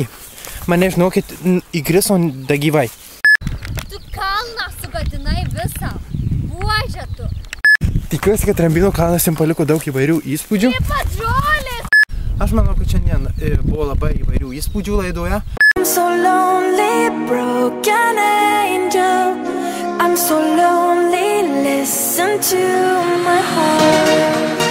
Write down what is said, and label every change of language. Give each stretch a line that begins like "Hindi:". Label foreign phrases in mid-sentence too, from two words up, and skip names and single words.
Lithuanian: Mane, žinokit, įgriso dagyvai. Tu kalną sugadinai visą. Buože tu. Tikiuosi, kad Rambino kalnas jums paliko daug įvairių įspūdžių. Taip pat žolės. Aš manau, kad šiandien buvo labai įvairių įspūdžių laidoje.
English: I'm so lonely, broken angel. I'm so lonely, listen to my heart.